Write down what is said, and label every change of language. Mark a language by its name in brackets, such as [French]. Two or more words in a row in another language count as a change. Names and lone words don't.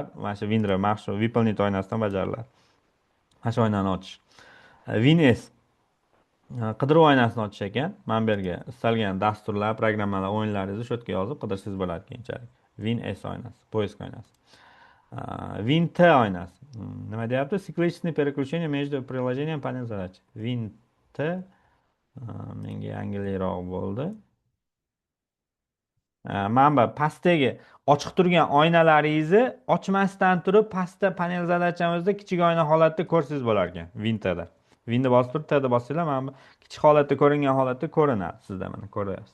[Uzbek] Mana shu WinR maxsus выполнить oynasidan bajariladi. Mana shu oynani ochish. WinS qidiruv oynasini ochish ekan. Mana bu yerga istalgan dasturlar, programmalar, o'yinlaringizni shu yerga yozib qidirshingiz bo'ladi keyinchalik. WinS oynasi, poisk oynasi. WinT oynasi. Nima deyapti? [Russian] Цикличное переключение между приложением panel задач. [Uzbek] WinT menga yangilikroq bo'ldi. Mana bu pastdagi ochiq turgan oynalaringizni ochmasdan turib, pastda [Russian] панель задачамизда [Uzbek] kichik oyna holatda ko'rsangiz bo'lar ekan WinTda. Winni bosib turib, T'da bossanglar, mana bu kichik holatda ko'ringan holatda ko'rinadi sizda, mana ko'ryapsiz.